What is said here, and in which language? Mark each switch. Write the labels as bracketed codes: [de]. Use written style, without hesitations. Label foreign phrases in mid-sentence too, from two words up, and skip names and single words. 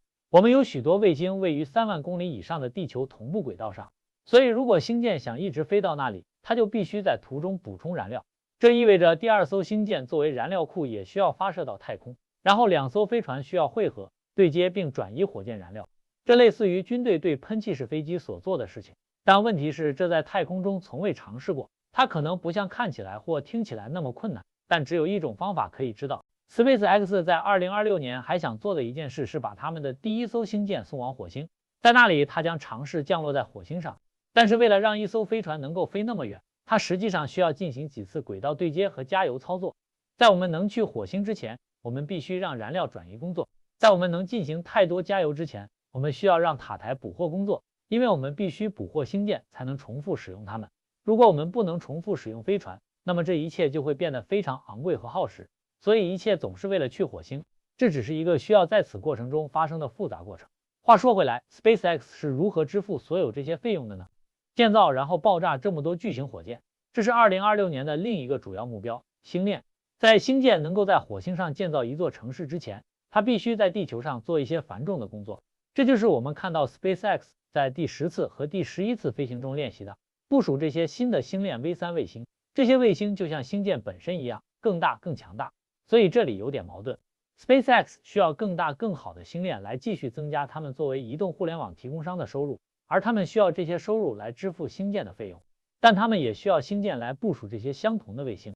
[zh] 我們有許多衛星位於3萬公里以上的地球同步軌道上，所以如果星艦想一直飛到那裡，它就必須在途中補充燃料。這意味着第2艘星艦作為燃料庫也需要發射到太空，然後2艘飛船需要匯合、對接並轉移火箭燃料。這類似於軍隊對噴氣式飛機所做的事情，但問題是這在太空中從未嘗試過。它可能不像看起來或聽起來那麼困難，但只有一種方法可以知道。SpaceX 在2026年還想做的一件事是把他們的第1艘星艦送往火星，在那裡它將嘗試降落在火星上。但是為了讓一艘飛船能夠飛那麼遠，它實際上需要進行幾次軌道對接和加油操作。在我們能去火星之前，我們必須讓燃料轉移工作；在我們能進行太多加油之前，我們需要讓塔台捕獲工作，因為我們必須捕獲星艦才能重複使用它們。如果我們不能重複使用飛船，那麼這一切就會變得非常昂貴和耗時。所以一切總是為了去火星，這只是一個需要在此過程中發生的複雜過程。話說回來 ，SpaceX 是如何支付所有這些費用的呢？建造然後爆炸這麼多巨型火箭，這是2026年的另一個主要目標——星鏈。在星艦能夠在火星上建造一座城市之前，它必須在地球上做一些繁重的工作。這就是我們看到 SpaceX 在第10次和第11次飛行中練習的，部署這些新的星鏈 V3 衛星。這些衛星就像星艦本身一樣，更大更強大。所以這裡有點矛盾。SpaceX 需要更大更好的星鏈來繼續增加他們作為移動互聯網提供商的收入，而他們需要這些收入來支付星艦的費用，但他們也需要星艦來部署這些相同的衛星。